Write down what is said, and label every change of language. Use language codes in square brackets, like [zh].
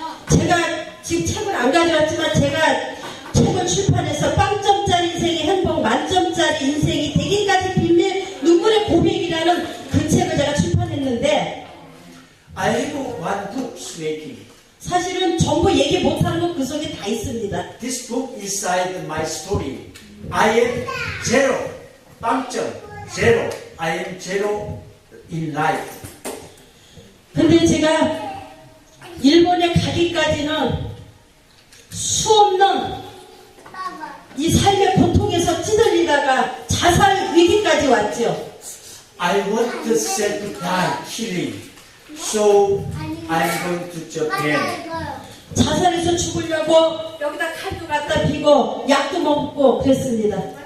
[ko] 제가 지금 책을 안 가져왔지만 제가 책을 출판해서 빵점짜리 인생의 행복, 만점짜리 인생이 되기까지 비밀 눈물의 고백이라는 그 책을 제가 출판했는데 [en] I have one book making. [ko] 사실은 전부 얘기 못하는 건 그 속에 다 있습니다. [en] This book inside my story. I am zero, 빵점, zero. I am zero in life. [ko] 근데 제가 일본에 가기까지는 수없는 이 삶의 고통에서 찌들리다가 자살 위기까지 왔죠. [en] I want to self-die, killing. So I'm going to Japan. [ko] 자살해서 죽으려고 여기다 칼도 갖다 피고 약도 먹고 그랬습니다.